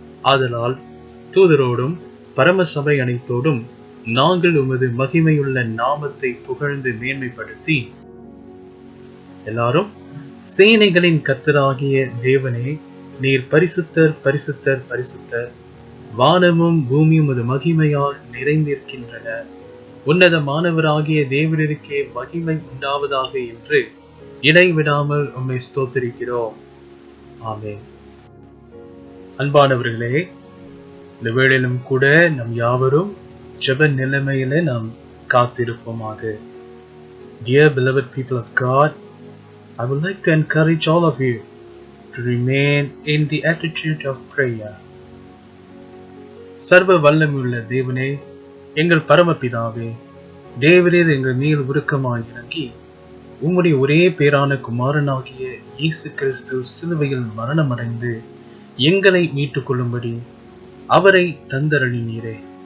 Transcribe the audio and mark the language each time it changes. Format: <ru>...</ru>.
<ta>ஆதலால் தூதரோடும் பரம சபை அனைத்தோடும் நாங்கள் உமது மகிமையுள்ள நாமத்தை புகழ்ந்து மேன்மைப்படுத்தி எல்லாரும், சேனைகளின் கர்த்தராகிய தேவனே, நீர் பரிசுத்தர், பரிசுத்தர், பரிசுத்தர், வானமும் பூமியும் உமது மகிமையால் நிறைந்திருக்கின்றன, உன்னதமானவராகிய தேவனுக்கே மகிமை உண்டாவதாக என்று இடைவிடாமல் உம்மை ஸ்தோத்திரிக்கிறோம். ஆமென். அன்பானவர்களே, இந்த வேளையிலும் கூட நம் யாவரும் ஜெப நிலைமையில நாம் காத்திருப்போமாக.</ta> <en>Dear beloved people of God, I would like to encourage all of you to remain in the attitude of prayer.</en> <ta>சர்வ வல்லமையுள்ள தேவனே, எங்கள் பரமபிதாவே, தேவரீர் எங்கள் மேல் உருக்கமாய் இறங்கி உம்முடைய ஒரே பேரான குமாரனாகிய இயேசு கிறிஸ்து சிலுவையில் மரணமடைந்து எங்களை மீட்டுக் கொள்ளும்படி அவரை தந்தருளினீரே.</ta>